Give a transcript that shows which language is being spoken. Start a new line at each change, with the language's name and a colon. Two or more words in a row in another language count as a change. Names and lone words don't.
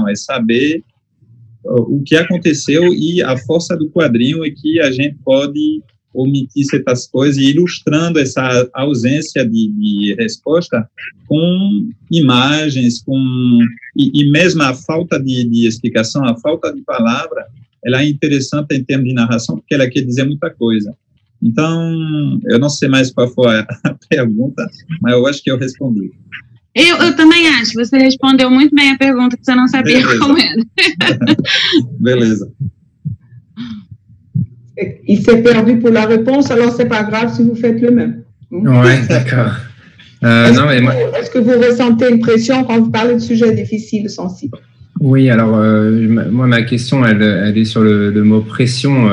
Portuguese: É saber o que aconteceu, e a força do quadrinho é que a gente pode omitir certas coisas e ilustrando essa ausência de resposta com imagens, e mesmo a falta de explicação, a falta de palavra, ela é interessante em termos de narração, porque ela quer dizer muita coisa. Então, eu não sei mais qual foi a pergunta, mas eu acho que eu respondi. Eu também acho, você respondeu muito bem a pergunta que você não sabia qual era. Beleza.
French: Il s'est perdu pour la réponse, alors c'est pas grave si vous faites le même. Ouais, d'accord. Est-ce que vous ressentez une pression quand vous parlez de sujets difficiles, sensibles? Oui, alors moi ma question elle est sur le mot pression.